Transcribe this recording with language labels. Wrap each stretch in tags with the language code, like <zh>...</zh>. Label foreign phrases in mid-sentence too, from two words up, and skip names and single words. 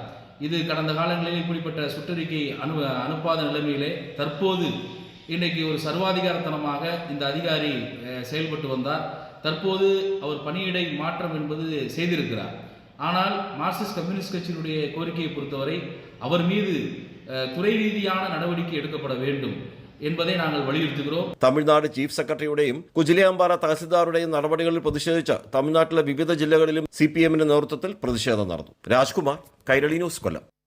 <ta>இது கடந்த காலங்களில் இப்படிப்பட்ட சுற்றறிக்கை அனுப்பாத நிலைமையிலே தற்போது இன்றைக்கு ஒரு சர்வாதிகாரத்தனமாக இந்த அதிகாரி செயல்பட்டு வந்தார். தற்போது அவர் பணியிடை மாற்றம் என்பது செய்திருக்கிறார். ஆனால் மார்க்சிஸ்ட் கம்யூனிஸ்ட் கட்சியினுடைய கோரிக்கையை பொறுத்தவரை அவர் மீது துறை ரீதியான நடவடிக்கை எடுக்கப்பட வேண்டும் என்பதை நாங்கள் വലിയുறுത്തുகிறோம்.</ta> <ml>തമിഴ്നാട് ചീഫ് സെക്രട്ടറിയുടെയും കുജിലിയമ്പാറ തഹസിൽദാരുടെയും നടപടികളിൽ പ്രതിഷേധിച്ച് തമിഴ്നാട്ടിലെ വിവിധ ജില്ലകളിലും സിപിഎമ്മിന്റെ നേതൃത്വത്തിൽ പ്രതിഷേധം നടന്നു. രാജ്കുമാർ, കൈരളി ന്യൂസ്, കൊല്ലം.</ml>